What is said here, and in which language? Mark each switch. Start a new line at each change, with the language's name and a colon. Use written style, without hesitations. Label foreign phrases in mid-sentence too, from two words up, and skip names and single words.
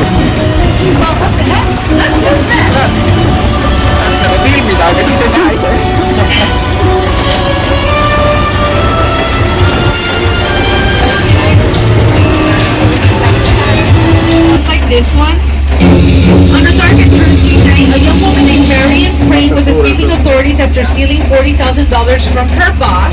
Estonian: Tahaks nagu filmida, aga siis ei näe ise.
English: Just like this one. On a dark and drizzly night, a young woman named Marion Crane was escaping authorities after stealing $40,000 from her boss.